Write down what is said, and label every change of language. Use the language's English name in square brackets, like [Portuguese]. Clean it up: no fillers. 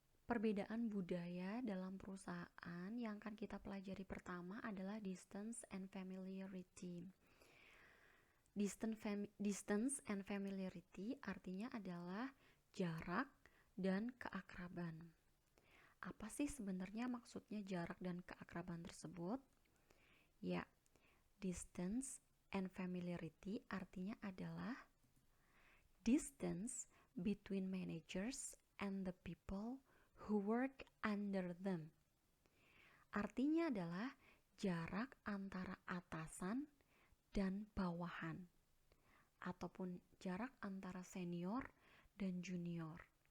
[Indonesian] Perbedaan budaya dalam perusahaan yang akan kita pelajari pertama adalah distance and familiarity. Distance and familiarity artinya adalah jarak dan keakraban. Apa sih sebenarnya maksudnya jarak dan keakraban tersebut? [English] Ya, distance and familiarity [Indonesian] artinya adalah [English] distance between managers and the people who work under them. [Indonesian] Artinya adalah jarak antara atasan dan bawahan, ataupun jarak antara senior dan junior.